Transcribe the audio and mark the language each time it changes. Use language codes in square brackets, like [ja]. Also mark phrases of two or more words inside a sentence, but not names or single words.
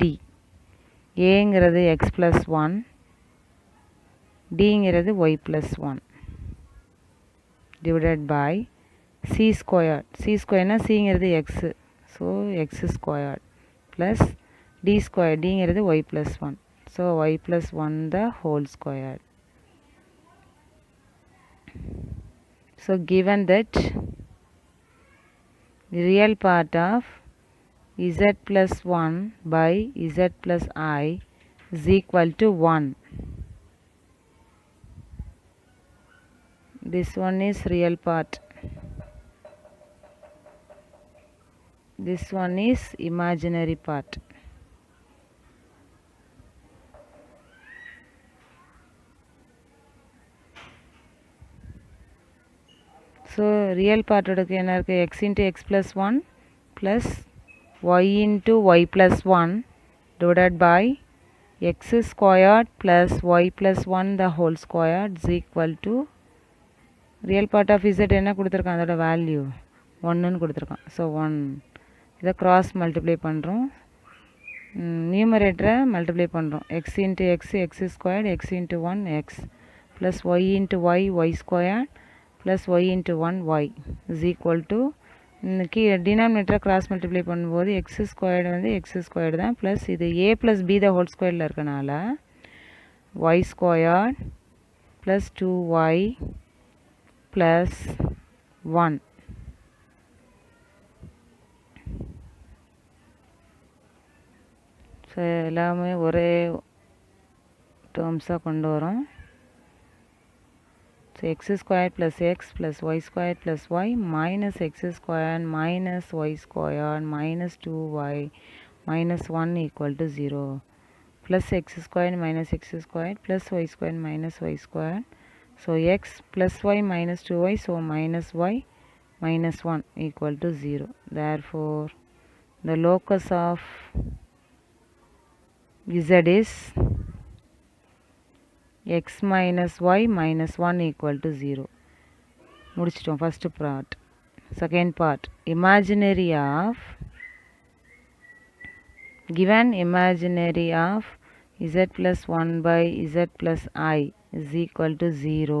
[en] Aங்கிறது x plus 1. Dங்கிறது y plus 1. Divided by C squared. C squared na Cங்கிறது x. So x squared. Plus D squared. Dங்கிறது y plus 1. So y plus 1 the whole squared. So given that the real part of z plus 1 by z plus I is equal to 1. This one is real part. This one is imaginary part. So real part [ta] ஓடக்கு என்ன இருக்கு [en] x into x plus 1 plus y into y plus 1 divided by x squared plus y plus 1 the whole squared is equal to real part of z [ta] என்ன கொடுத்திருக்கான் அதோட வேல்யூ 1 ன்னு கொடுத்திருக்கான். [en] So 1 இதை cross multiply பண்ணுறோம். numerator multiply பண்ணுறோம். x into x x squared x into 1 x plus y into y y squared plus y into 1 y is equal to denominator cross multiply பண்ணும்போது x squared வந்து x squared தான் ப்ளஸ் இது a plus b the whole square இருக்கனால y squared plus 2y plus 1. [ta] ஸோ எல்லாமே ஒரே டேர்ம்ஸாக கொண்டு வரோம். [en] So x squared plus x plus y squared plus y minus x squared minus y squared minus 2y minus 1 equal to 0 plus x squared minus x squared plus y squared minus y squared. So x plus y minus 2y, so minus y minus 1 equal to 0. Therefore the locus of z is x minus y minus 1 equal to 0. முடிச்சிட்டோம் first part. Second part, imaginary of given imaginary of z plus 1 by z plus I is equal to 0.